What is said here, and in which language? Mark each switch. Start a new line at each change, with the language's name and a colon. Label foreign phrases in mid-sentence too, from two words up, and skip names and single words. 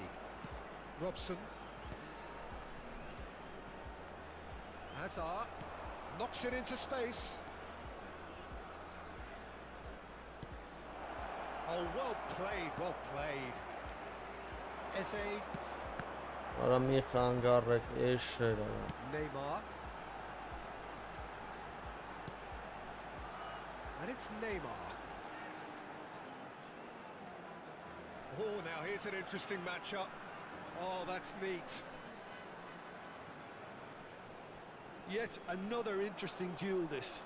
English: Robson. Hazard. Knocks it into space. Oh, well played, well played. Eze.
Armenian: Արա մի խանգարեք, էշեր արա։
English: Neymar. And it's Neymar. Oh, now here's an interesting matchup. Oh, that's neat. Yet another interesting duel, this.